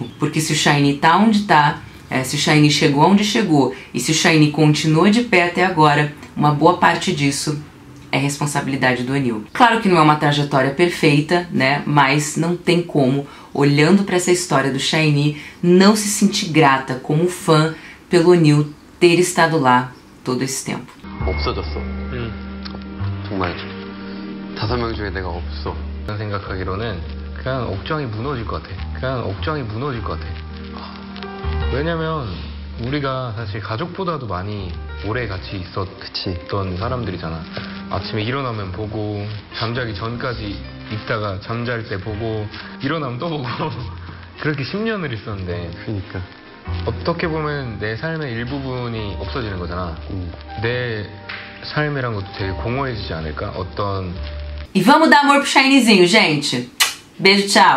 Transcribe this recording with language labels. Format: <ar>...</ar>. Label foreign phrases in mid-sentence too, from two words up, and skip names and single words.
<pt>Porque se o SHINee tá onde tá, se o SHINee chegou onde chegou e se o SHINee continua de pé até agora, uma boa parte disso é responsabilidade do O'Neill. Claro que não é uma trajetória perfeita, né? Mas não tem como, olhando para essa história do SHINee, não se sentir grata como fã pelo O'Neill ter estado lá todo esse tempo.</pt> <ko>없어졌어. 정말 5명 중에 내가 없어. 저는 생각하기로는 그냥 옥정이 무너질 것 같아. 왜냐면 우리가 사실 가족보다도 많이 오래 같이 있었던 사람들이잖아. 아침에 일어나면 보고, 잠자기 전까지 있다가 잠잘 때 보고, 일어나면 또 보고 그렇게 10년을 있었는데 그러니까 어떻게 보면 내 삶의 일부분이 없어지는 거잖아. 내 삶이란 것도 되게 공허해지지 않을까?</ko> <pt>E vamos dar amor pro SHINeezinho, gente. Beijo, tchau.</pt>